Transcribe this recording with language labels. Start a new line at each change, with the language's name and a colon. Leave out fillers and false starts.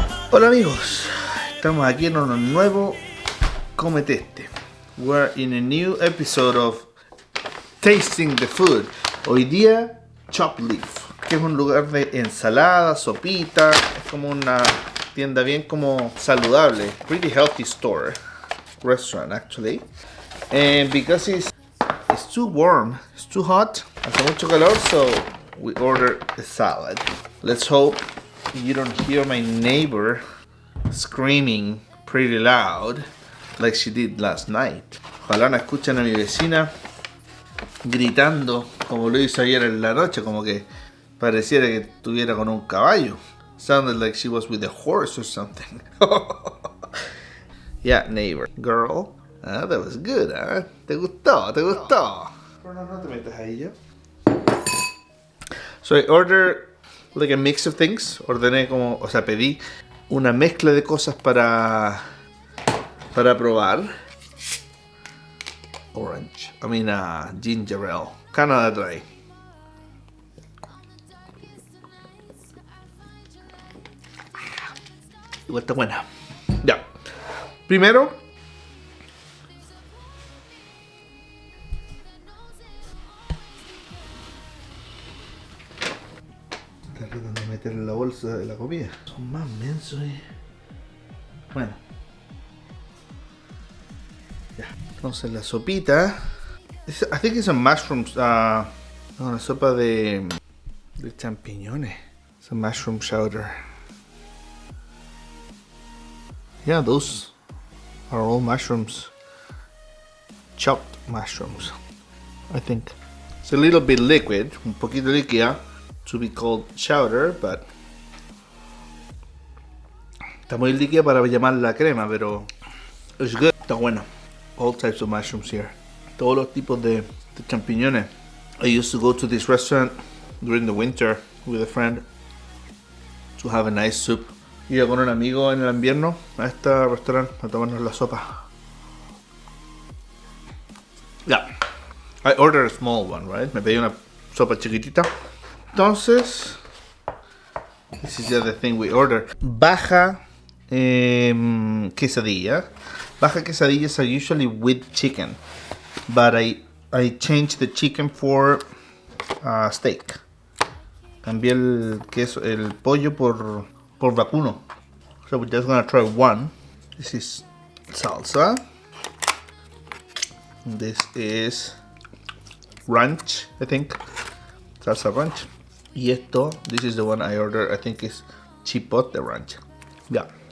Spanish: Hola amigos, estamos aquí en un nuevo Cometeste.
English: We're in a new episode of Tasting the Food.
Spanish: Hoy día, Chop Leaf, que es un lugar de ensalada, sopita. Es como una tienda bien como saludable.
English: Pretty healthy store. Restaurant actually. And because it's too warm, it's too hot,
Spanish: hace mucho calor,
English: so we ordered a salad. Let's hope you don't hear my neighbor screaming pretty loud like she did last night.
Spanish: Ojalá no escuchen a mi vecina gritando como lo hizo ayer en la noche, como que pareciera que estuviera con un caballo.
English: Sounded like she was with a horse or something. Yeah, neighbor. Girl. Ah, that was good, huh?
Spanish: ¿Te gustó? ¿Te gustó? Pero no te metas ahí ya.
English: So I ordered like a mix of things.
Spanish: Ordené como, o sea, pedí una mezcla de cosas para probar.
English: Orange. I mean, ginger ale. Canada Dry.
Spanish: Igual está buena. Ya. Primero, está tratando de meter en la bolsa de la comida. Son más mensos. Bueno. Ya. Entonces la sopita.
English: I think it's a mushrooms.
Spanish: Una sopa de champiñones.
English: It's a mushroom chowder. Yeah, those are all mushrooms. Chopped mushrooms, I think. It's a little bit liquid,
Spanish: un poquito líquida,
English: to be called chowder, but
Spanish: está muy líquida para llamar la crema, pero
English: it's good.
Spanish: Está bueno.
English: All types of mushrooms here.
Spanish: Todos los tipos de champiñones.
English: I used to go to this restaurant during the winter with a friend to have a nice soup.
Spanish: Iba con un amigo en el invierno a este restaurante a tomarnos la sopa.
English: Yeah, I ordered a small one, right?
Spanish: Me pedí una sopa chiquitita.
English: Entonces, this is the thing we ordered.
Spanish: Baja quesadilla.
English: Baja quesadillas are usually with chicken, but I changed the chicken for steak.
Spanish: Cambié el queso, el pollo por vacuno.
English: So we're just gonna try one. This is salsa. This is ranch, I think. Salsa ranch.
Spanish: Y esto,
English: this is the one I ordered, I think is chipotle ranch. Yeah.